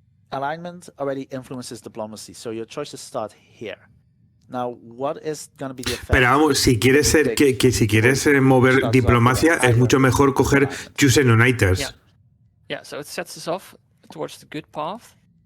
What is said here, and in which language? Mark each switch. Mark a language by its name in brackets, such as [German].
[English] Alignment already influences diplomacy, so your choices start here. Now, what is going to be the effect? [Spanish] Pero vamos, si quieres ser si quieres mover diplomacia, es mucho mejor coger Chosen Uniters. [English] Yeah, so it sets us off towards the good path.